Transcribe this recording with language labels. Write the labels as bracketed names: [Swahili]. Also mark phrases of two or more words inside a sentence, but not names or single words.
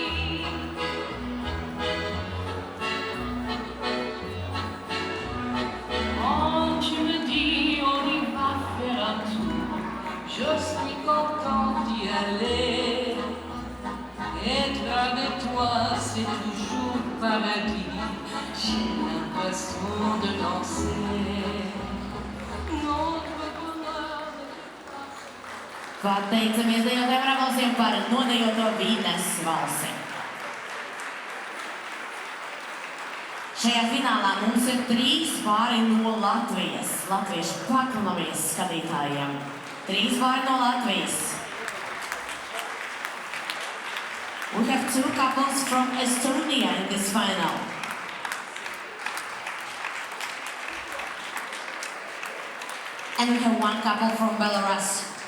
[French] Quand tu me dis on y va faire un tour, je suis contente d'y aller. Être avec toi, c'est toujours paradis. J'ai l'impression de danser. Notre bonheur de [Latvian] Pateicamies dejotājiem ar aplausiem par nodejoto Vīnes valsi. Šajā finālā mums ir 3 pāri no Latvijas, latviešu paklausāmies skatītājiem. 3 pāri no Latvijas. [English] We have 2 couples from Estonia in this final. And we have 1 couple from Belarus.